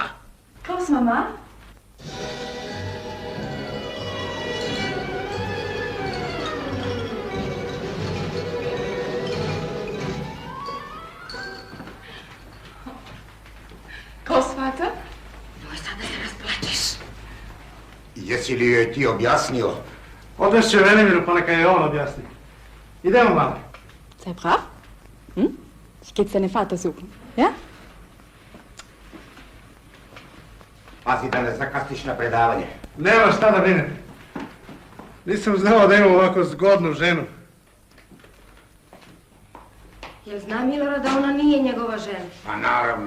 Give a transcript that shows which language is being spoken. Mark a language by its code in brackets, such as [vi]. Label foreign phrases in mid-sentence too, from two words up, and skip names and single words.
[de] Klaus, Mama? Großvater? [sr] Nemoj sad da se rasplačeš. Jesi li joj ti objasnio? Odvešće Velimiru pa neka je on objasni. Idemo, mama. [de] Sei brav? Hm? Ich geh jetzt deinen Vater suchen, ja? [sr] Pazi da ne zakasniš na predavanje. Nema šta da brinete. Nisam znao da imam ovako zgodnu ženu. Jel zna Milorad da ona nije njegova žena? Pa naravno.